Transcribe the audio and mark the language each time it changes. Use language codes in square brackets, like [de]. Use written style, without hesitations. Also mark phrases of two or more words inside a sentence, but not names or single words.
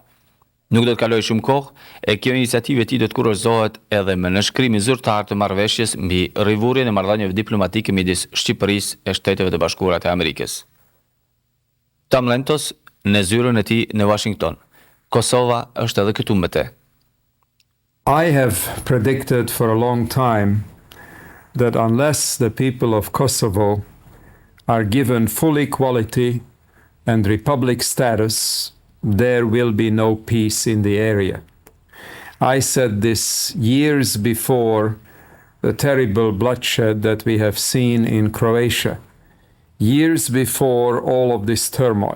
[sq] Nuk do të kaloj shumë kohë, e kjo iniciativë e tij do të kurorëzohet edhe me nënshkrimin zyrtar të marrëveshjes mbi rrivurjen e marrëdhënieve diplomatike midis Shqipërisë e Shteteve të Bashkuara të Amerikës. Tam Lentos në zyrën e tij në Washington. Kosova është edhe këtu me te. [en] I have predicted for a long time that unless the people of Kosovo are given full equality and republic status, there will be no peace in the area. I said this years before the terrible bloodshed that we have seen in Croatia, years before all of this turmoil.